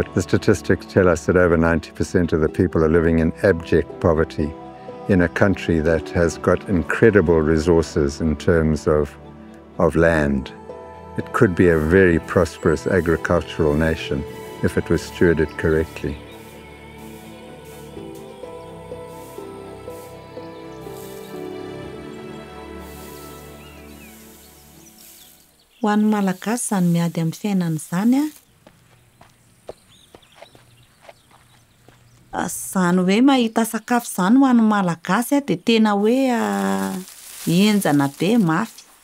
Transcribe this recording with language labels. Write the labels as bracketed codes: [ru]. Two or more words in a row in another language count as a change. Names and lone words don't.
[en] the statistics tell us that over 90% of the people are living in abject poverty in a country that has got incredible resources in terms of land. It could be a very prosperous agricultural nation if it was stewarded correctly. [mg] Ho an'ny Malagasy izany miady amin'ny fiainana izany izany hoe mahita sakafo izany ho an'ny Malagasy dia tena hoe henjana be mafy.